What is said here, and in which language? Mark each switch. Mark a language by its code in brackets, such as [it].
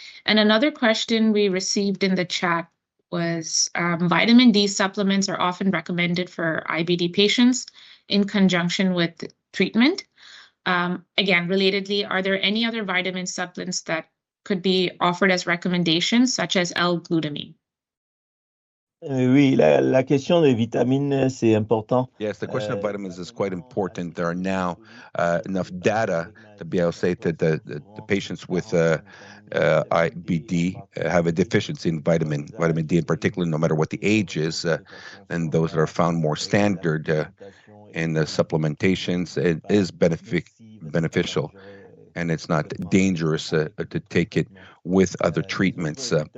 [en] And another question we received in the chat was, vitamin D supplements are often recommended for IBD patients in conjunction with treatment. Again, relatedly, are there any other vitamin supplements that could be offered as recommendations, such as L-glutamine? [fr] Oui, la question des vitamines, c'est important. [en] Yes, the question of vitamins is quite important. There are now enough data to be able to say that the patients with IBD have a deficiency in vitamin D in particular, no matter what the age is, and those that are found more standard in the supplementations, it is beneficial, and it's not dangerous to take it with other treatments.